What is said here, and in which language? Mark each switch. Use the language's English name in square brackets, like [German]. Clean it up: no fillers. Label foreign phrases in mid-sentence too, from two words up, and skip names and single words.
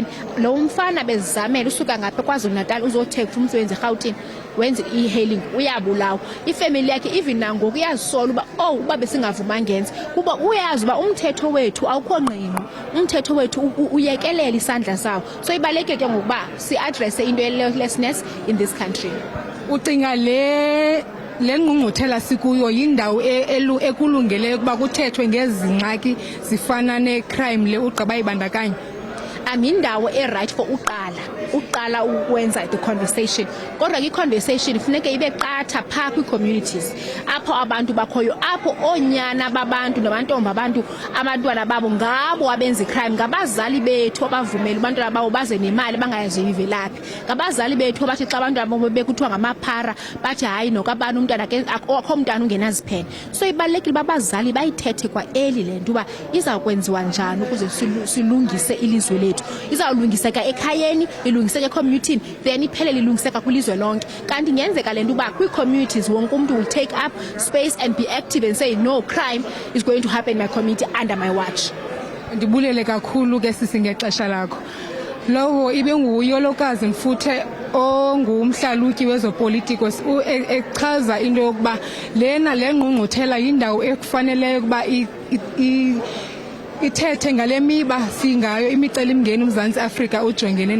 [Xhosa] Lo mfana bezizamela usuka ngapha KwaZulu-Natal uzothenga umsebenzi eGauteng wenze e-hailing uyabulawa. Ifamily yakhe even nangoku uyazisola uba uba besingavuma ngenza kuba uyazi uba umthetho wethu awukho ngqingqo, umthetho wethu uyekelela isandla sawo. So ibalulekile ke ngokuba si-addresse into ye-lawlessness [English] in this country. [Xhosa] Ucinga le ngqungquthela sikuyo yindawo ekulungeleyo ukuba kuthethwe ngezi ngxaki zifana ne-crime le ugqiba ibandakanye? Indawo e-right for uqala ukwenza [English] the conversation. [Xhosa] Kodwa i-conversation ifuneke ibe qatha phaa kwi-communities apho abantu bakhoyo, apho oonyana babantu nabantombi abantu abantwana babo ngabo abenza i-crime, ngabazali bethu abavumela abantwana babo baze nemali bangayaziyo ivelaphi, ngabazali bethu abathi xa abantwana babo bekuthiwa ngamaphara bathi hayi nokabani umntwana akho mntwana ungenaziphene. So ibalulekile uba abazali bayithethe kwa eli le nto uba izawukwenziwa njani ukuze silungise ilizwe lethu. Izawulungiseka ekhayeni, ilungiseka ecommunity, then iphelele ilungiseka kwilizwe lonke. Kanti ngenzeka le nto uba kwi-communities wonke umuntu [English] will take up space and be active and say no crime is going to happen in my community under my watch. [Xhosa] Ndibulele kakhulu ke sisi ngexesha lakho. Lowo ibe nguyolokazi Mfuthe ongumhlalutyi wezopolitiko echaza into yokuba le ngqungquthela yindawo ekufaneleyo ukuba ithethe ngale miba singayo imicelimngeni uMzantsi Afrika ujongene nawo.